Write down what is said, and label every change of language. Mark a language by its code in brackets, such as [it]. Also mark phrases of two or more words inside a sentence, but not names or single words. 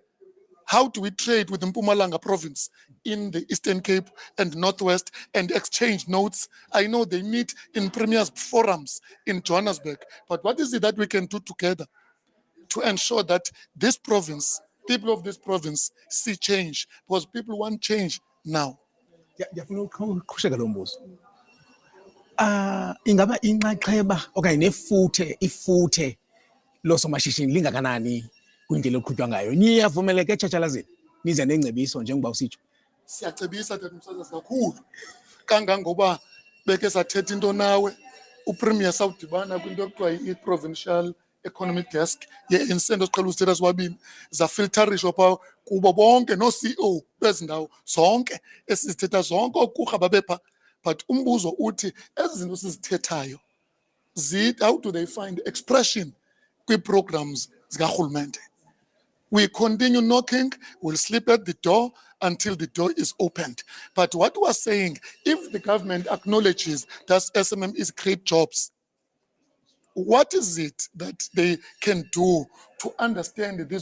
[en] How do we trade with the Mpumalanga province in the Eastern Cape and Northwest and exchange notes? I know they meet in premiers forums in Johannesburg, but what is it that we can do together to ensure that this province, people of this province, see change? Because people want change now. [xh] Ngiyafuna ukuqhusheka lo mbuzo. Ingaba inxaxheba okanye ifuthe losomashishini lingakanani kwindlela okuqhutywa ngayo? Niyavumeleka etshatshalazini nize nengcebiso njengoba usitsho. Siyacebisa Umsasazi kakhulu, kangangoba beke sathetha into nawe upremier sawudibana kwinto ekuthiwa i- [en] provincial economic desk [xh] ye-insendo siqhela uzithetha siwabini, zafiltarishwa phaa kubo bonke no-CEO bezindawo zonke esizithetha, zonke okurha babepha. But umbuzo uthi, ezi zinto sizithethayo, [en] how do they find expression [xh] kwi-programs zikarhulumente? [en] We continue knocking, we'll sleep at the door until the door is opened. But what we're saying, if the government acknowledges that SMMEs create jobs, what is it that they can do to understand this?